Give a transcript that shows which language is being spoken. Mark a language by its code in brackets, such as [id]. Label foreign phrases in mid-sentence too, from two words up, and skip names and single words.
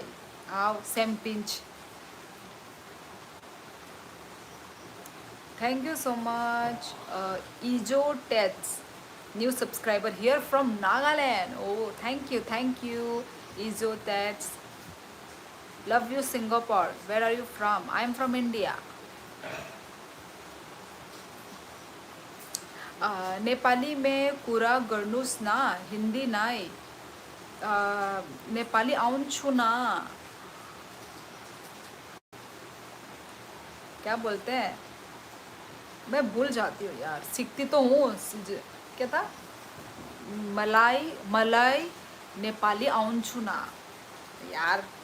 [en] Aw, Sam Pinch. Thank you so much. Ijo Tets, new subscriber here from Nagaland. Oh, thank you, Ijo Tets. Love you, Singapore. Where are you from? I am from India. [ne] नेपाली में कुरा गर्नुस् ना, हिंदी नाई। नेपाली आउँछु ना, [hi] क्या बोलते हैं, मैं भूल जाती हूँ यार, सीखती तो हूँ। क्या था? [ne] मलाई मलाई नेपाली आउँछु ना यार।